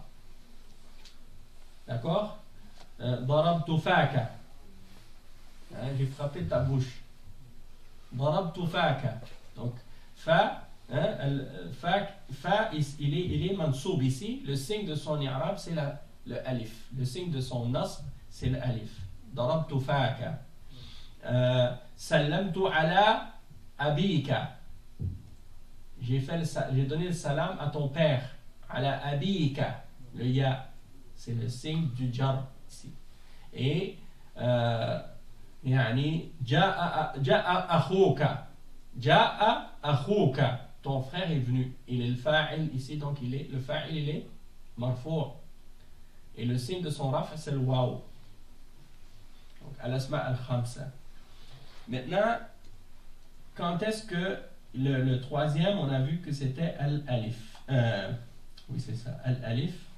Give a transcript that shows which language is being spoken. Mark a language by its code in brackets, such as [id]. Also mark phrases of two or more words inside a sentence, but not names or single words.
[fr] D'accord? [ar] ضربت فاك. [fr] J'ai frappé ta bouche. [ar] ضربت فاك. [fr] Donc, fa, hein, fa il est mansoub ici. Le signe de son i'rab, c'est le alif. Le signe de son nasb, c'est le alif. [ar] ضربت فاك. سلمت على أبيك. [fr] J'ai donné le salam à ton père. [ar] على أبيك. [fr] Le ya, c'est le signe du jar ici. Et [ar] يعني جاء أخوك [fr] ton frère est venu, il est le fa'il ici, donc le fa'il il est marfou', et le signe de son raf c'est le waw. [ar] Donc الأسماء الخمسة. [fr] Maintenant, quand est-ce que le troisième, on a vu que c'était al-alif, oui c'est ça, al-alif.